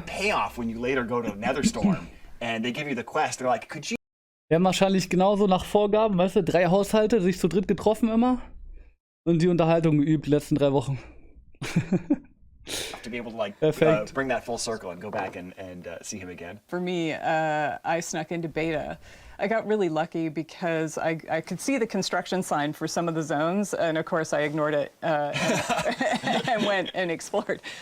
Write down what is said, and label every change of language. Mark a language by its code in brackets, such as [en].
[en] payoff when you later go to Netherstorm and they give you the quest, they're like, could you [de] Wir haben wahrscheinlich genauso nach Vorgaben, weißt du, 3 Haushalte, sich zu dritt getroffen immer und die Unterhaltung geübt die letzten 3 Wochen. [en] have to be able to like Perfect. bring that full circle and go back and see him again? For me, I snuck into beta. I got really lucky because I could see the construction sign for some of the zones, and of course I ignored it and went and explored.